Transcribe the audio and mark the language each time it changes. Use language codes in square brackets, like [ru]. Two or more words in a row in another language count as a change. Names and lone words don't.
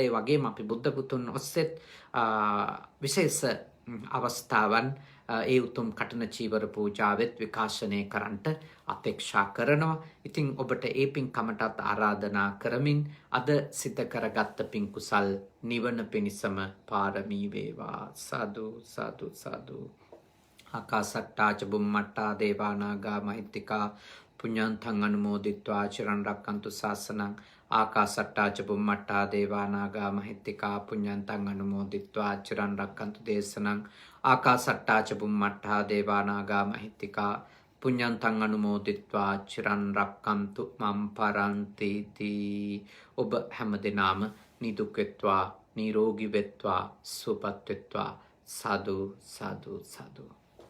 [si] ඒ වගේම අපි බුද්ධ පුතුන් ඔස්සේත් විශේෂ අවස්ථාවන් ඒ උතුම් කඨින චීවර පූජාවෙත් විකාශනය කරන්නට අපේක්ෂා කරනවා. ඉතින් ඔබට ඒ පින්කමටත් ආරාධනා කරමින් අද සිත කරගත්ත පින් කුසල් නිවන පිණිසම පාරමී වේවා. සාදු සාදු සාදු. [pi] ආකාසට්ටා ච බුම්මට්ටා දේවා නාග මහිත්‍තිකා පුඤ්ඤන්තං අනුමෝදිත්වා චිරන් රක්칸තු ශාසනං. ආකාසට්ටා ච බුම්මට්ටා දේවා නාග මහිත්‍තිකා පුඤ්ඤන්තං අනුමෝදිත්වා චිරන් රක්칸තු දේශනං. ආකාසට්ටා ච බුම්මට්ටා දේවා නාග මහිත්‍තිකා පුඤ්ඤන්තං අනුමෝදිත්වා චිරන් රක්칸තු මම් පරන්ති තී. [si] ඔබ හැමදෙනාම නිදුක් වෙත්වා නිරෝගී වෙත්වා සුවපත් වෙත්වා. සාදු සාදු සාදු.